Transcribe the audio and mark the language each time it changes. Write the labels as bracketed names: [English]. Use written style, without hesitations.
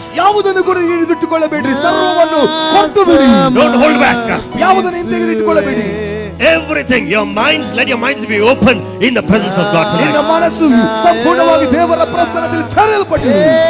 [Kannada] ಯಾವುದನ್ನು ಕೂಡ ಹಿಡಿದಿಟ್ಟುಕೊಳ್ಳಬೇಡ್ರಿ, ಸರ್ವವನ್ನು ಕೊಟ್ಟು ಬಿಡಿ. [English] Don't hold back. [Kannada] ಯಾವುದನ್ನು ಹಿಂತೆಗೆದಿಟ್ಟುಕೊಳ್ಳಬೇಡಿ. [English] Everything. Your minds, let your minds be open in the presence of God [Kannada] ನಿನ್ನ [English] tonight. [Kannada] ಮನಸ್ಸು ಸಂಪೂರ್ಣವಾಗಿ ದೇವರ ಪ್ರಸನ್ನದಲ್ಲಿ ತೆರೆಯಲ್ಪಟ್ಟಿದೆ.